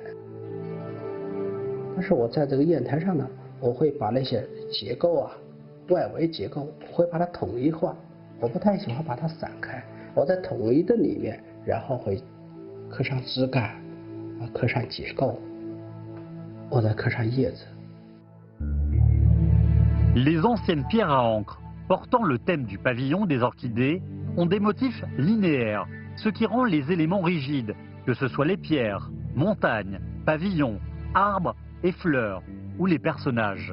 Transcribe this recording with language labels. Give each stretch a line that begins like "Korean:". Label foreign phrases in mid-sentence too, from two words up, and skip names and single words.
Chinese: 但是我在这个砚台上呢，我会把那些结构啊、外围结构，我会把它统一化。我不太喜欢把它散开，我在统一的里面，然后会刻上枝干，刻上结构。
French: Les anciennes pierres à encre portant le thème du pavillon des Orchidées ont des motifs linéaires, ce qui rend les éléments rigides, que ce soit les pierres, montagnes, pavillons, arbres et fleurs, ou les personnages.